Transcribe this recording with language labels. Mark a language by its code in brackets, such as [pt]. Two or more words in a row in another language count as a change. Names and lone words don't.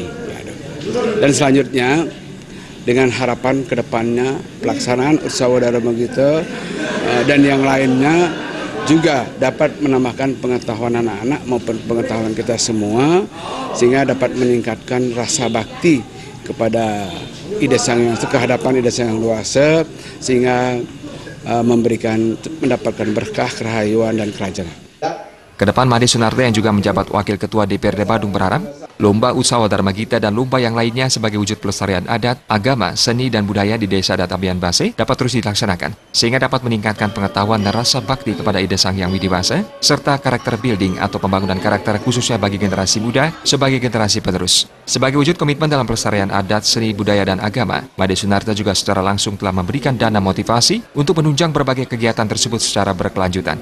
[id] Dan selanjutnya, dengan harapan kedepannya pelaksanaan Utsawa Dharma Gita dan yang lainnya juga dapat menambahkan pengetahuan anak-anak maupun pengetahuan kita semua, sehingga dapat meningkatkan rasa bakti kepada Ida Sang Yang kehadapan Ida Sang Yang Luasa, sehingga mendapatkan berkah, kerahayuan, dan kerajaan. Kedepan Made Sunarta yang juga menjabat Wakil Ketua DPRD Badung berharap lomba Utsawa Dharma Gita dan lomba yang lainnya sebagai wujud pelestarian adat, agama, seni, dan budaya di Desa Adat Abian Base dapat terus dilaksanakan, sehingga dapat meningkatkan pengetahuan dan rasa bakti kepada Ida Sang Yang Widiwasa, serta [en] karakter building [id] atau pembangunan karakter khususnya bagi generasi muda sebagai generasi penerus. Sebagai wujud komitmen dalam pelestarian adat, seni, budaya, dan agama, Made Sunarta juga secara langsung telah memberikan dana motivasi untuk menunjang berbagai kegiatan tersebut secara berkelanjutan.